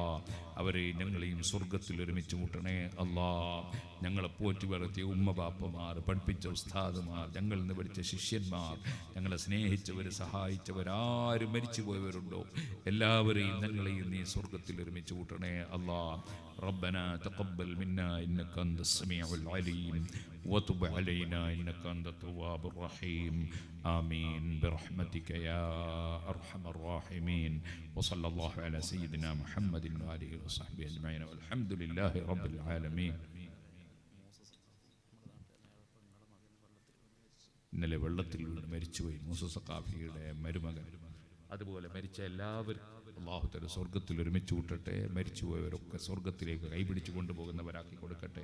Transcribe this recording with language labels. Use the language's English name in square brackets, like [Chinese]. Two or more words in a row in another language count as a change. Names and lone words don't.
[Malayalam] അവരെ ഞങ്ങളെയും സ്വർഗത്തിൽ ഒരുമിച്ച് കൂട്ടണേ അല്ലാ. ഞങ്ങളെ പോറ്റി വളർത്തിയ ഉമ്മ ബാപ്പമാർ, പഠിപ്പിച്ച ഉസ്താദുമാർ, ഞങ്ങളിൽ നിന്ന് പഠിച്ച ശിഷ്യന്മാർ, ഞങ്ങളെ സ്നേഹിച്ചവർ, സഹായിച്ചവരാരും മരിച്ചു പോയവരുണ്ടോ എല്ലാവരെയും ഞങ്ങളെയും നീ സ്വർഗത്തിൽ ഒരുമിച്ച് കൂട്ടണേ അല്ലാ. [Arabic] ربنا تقبل منا إنك أنت السميع العليم وتب علينا إنك أنت التواب الرحيم آمين برحمتك يا أرحم الراحمين وصلى الله على سيدنا محمد وآله وصحبه أجمعين والحمد لله رب العالمين. [Malayalam] ഇന്നലെ വെള്ളത്തിൽ വീണ് മരിച്ചുപോയി മൂസ സഖാഫിയുടെ മരുമകൻ. അതുപോലെ മരിച്ച എല്ലാവരും [Arabic] الله تعالى [Malayalam] സ്വർഗത്തിൽ ഒരുമിച്ച് കൂട്ടട്ടെ. മരിച്ചുപോയവരൊക്കെ സ്വർഗത്തിലേക്ക് കൈപിടിച്ചു കൊണ്ടുപോകുന്നവരാക്കി കൊടുക്കട്ടെ.